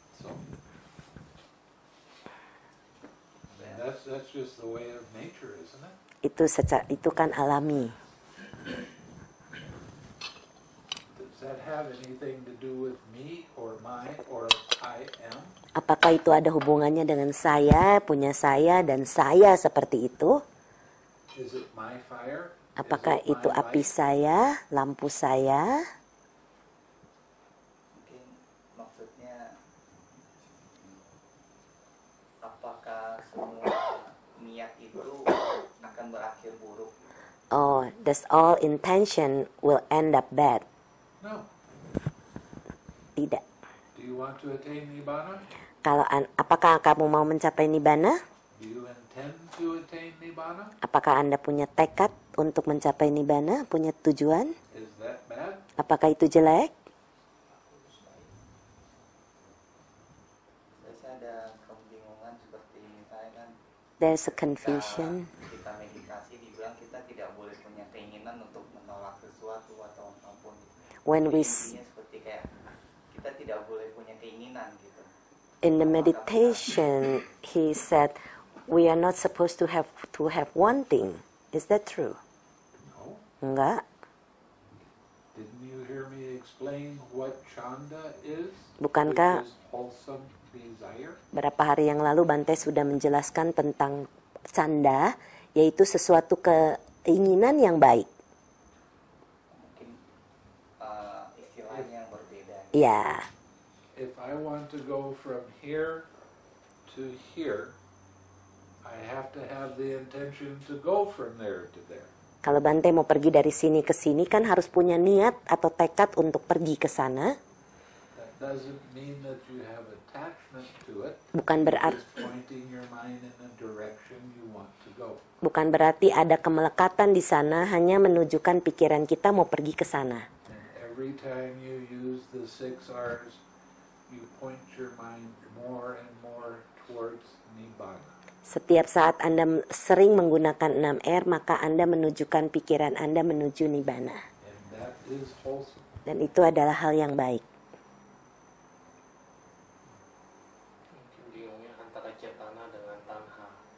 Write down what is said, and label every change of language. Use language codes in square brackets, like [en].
[en] So, and that's just the way of nature, isn't it? [id] Itu kan alami. [en] Does that have anything to do with me or my or I am? [id] Apakah itu ada hubungannya dengan saya, punya saya, dan saya seperti itu? [en] Is it my fire? [id] Apakah [en] Is it [id] itu [en] my [id] api [en] light? [id] saya, lampu saya? Mungkin maksudnya apakah semua niat itu akan berakhir buruk? [en] Oh, does all intention will end up bad? No. [id] Tidak. [en] Do you want to attain nibbana? [id] Apakah kamu mau mencapai nibbana? [en] Do you intend to attain nibbana? [id] Apakah Anda punya tekad untuk mencapai nibbana, punya tujuan? [en] Is that bad? [id] Apakah itu jelek? Biasanya ada kebingungan seperti misalnya kan [en] There's a confusion. [id] kita meditasi dibilang kita tidak boleh punya keinginan untuk menolak sesuatu atau apapun. [en] When we [id] Intinya seperti kayak kita tidak boleh punya keinginan gitu. [en] in the meditation, he said, we are not supposed to have wanting. Is that true? No. [id] Enggak. [en] Didn't you hear me explain what chanda is? [id] Bukankah [en] Which is wholesome desire? [id] berapa hari yang lalu Bante sudah menjelaskan tentang canda, yaitu sesuatu keinginan yang baik. Mungkin istilahnya yang berbeda. Ya, [en] If I want to go from here to here, I have to have the intention to go from there to there. [id] kalau Bante mau pergi dari sini ke sini kan harus punya niat atau tekad untuk pergi ke sana. [en] That doesn't mean that you have attachment to it. [id] Bukan berarti [en] It's pointing your mind in the direction you want to go. [id] Bukan berarti ada kemelekatan di sana, hanya menunjukkan pikiran kita mau pergi ke sana. [en] And every time you use the 6 R's, you point your mind more and more towards Nibbana. [id] Setiap saat Anda sering menggunakan 6R, maka Anda menunjukkan pikiran Anda menuju Nibbana. [en] And that is wholesome. [id] Dan itu adalah hal yang baik. Mungkin bingungnya antara cetana dengan tanha.